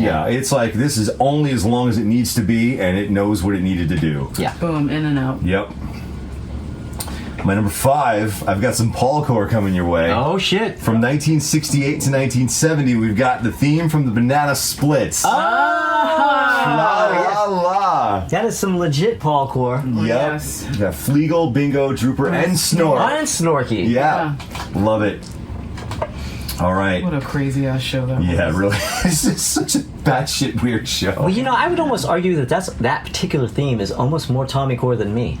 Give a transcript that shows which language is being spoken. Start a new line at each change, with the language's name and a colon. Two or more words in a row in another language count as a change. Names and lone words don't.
English: Yeah, it's like this is only as long as it needs to be, and it knows what it needed to do. Yeah. Boom, in and out. Yep. My number 5, I've got some Paul Core coming your way. Oh shit. From 1968 to 1970, we've got the theme from the Banana Splits. Ah. La la la. Yeah. That is some legit Paul core. Yep. Yes. You got Fleagle, Bingo, Drooper, and Snort. And Snorky. Yeah. Love it. All right. What a crazy ass show that was. Yeah, really. This is such a batshit weird show. Well, you know, I would almost argue that particular theme is almost more Tommy Core than me.